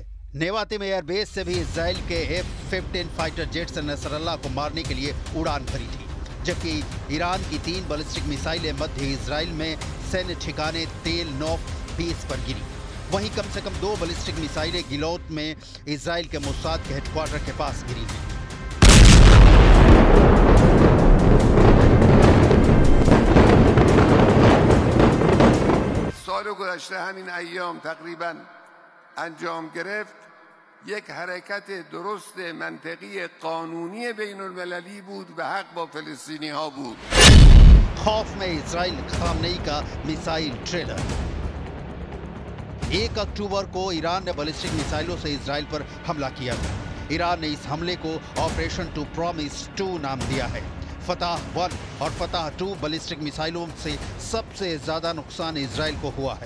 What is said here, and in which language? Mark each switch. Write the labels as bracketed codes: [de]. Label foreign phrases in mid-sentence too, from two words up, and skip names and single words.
[hi] नेवातिम एयरबेस से भी इजराइल के F-15 फाइटर जेट से नसरल्लाह को मारने के लिए उड़ान भरी थी, जबकि ईरान की 3 बैलिस्टिक मिसाइलें मध्य इजराइल में सैन्य ठिकाने तेल नोफ बेस पर गिरी। वहीं कम से कम 2 बैलिस्टिक मिसाइलें गिलोत में इजराइल के मोसाद के हेडक्वार्टर के पास गिरी हैं। [fa] سال گذشته همین ایام تقریبا انجام گرفت یک حرکت درست منطقی قانونی بین المللی بود و حق با فلسطینی ها بود. [hi] खौफ में इजराइल, खामनेई का मिसाइल ट्रेलर। 1 अक्टूबर को ईरान ने बैलिस्टिक मिसाइलों से इजराइल पर हमला किया था। ईरान ने इस हमले को ऑपरेशन टू प्रॉमिस 2 नाम दिया है। फतह 1 और फतह 2 बैलिस्टिक मिसाइलों से सबसे ज्यादा नुकसान इजराइल को हुआ है।